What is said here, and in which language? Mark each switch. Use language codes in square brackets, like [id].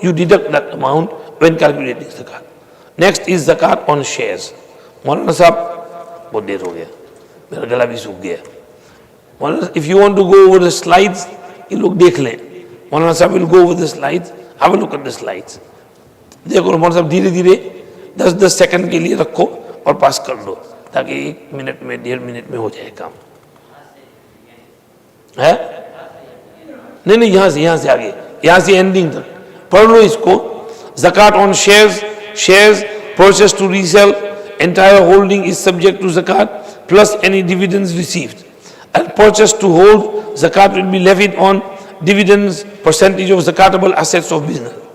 [en] You deduct that amount when calculating zakat. Next is zakat on shares. [hi] Maulana Sahab, bahut der ho gaya. Mera gala bhi sukh gaya. [en] Maulana, if you want to go over the slides, you look [hi] dekh le. [en] Maulana Sahab will go over the slides. Have a look at the slides. [hi] देखो Maulana Sahab धीरे धीरे 10-10 second के लिए रखो और पास कर दो ताकि 1 मिनट में 1.5 मिनट में हो जाए काम है. नहीं यहाँ से आगे, यहाँ से एंडिंग तक पढ़ लो इसको. [en] zakat on shares purchased to resell, entire holding is subject to zakat plus any dividends received, and purchased to hold, zakat will be levied on dividends percentage of zakatable assets of business.